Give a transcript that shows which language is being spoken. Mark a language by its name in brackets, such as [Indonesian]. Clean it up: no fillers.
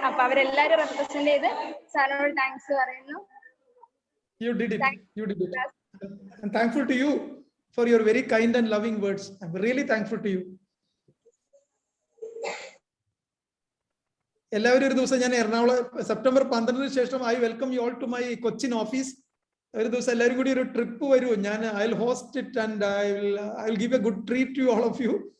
[Malayalam] അപ്പൊ അവരെല്ലാരും റെപ്രസെന്റ് ചെയ്ത് സാറിനോട് താങ്ക്സ് പറയുന്നു. [English] You did it. I'm thankful to you for your very kind and loving words. I'm really thankful to you. [Malayalam] എല്ലാവരും ഒരു ദിവസം, ഞാൻ എറണാകുളം സെപ്റ്റംബർ 12 ശേഷം [English] I welcome you all to my Cochin office. [Malayalam] ഒരു ദിവസം എല്ലാവരും കൂടി ഒരു ട്രിപ്പ് വരൂ. ഞാൻ [English] I will host it and I will give a good treat to all of you.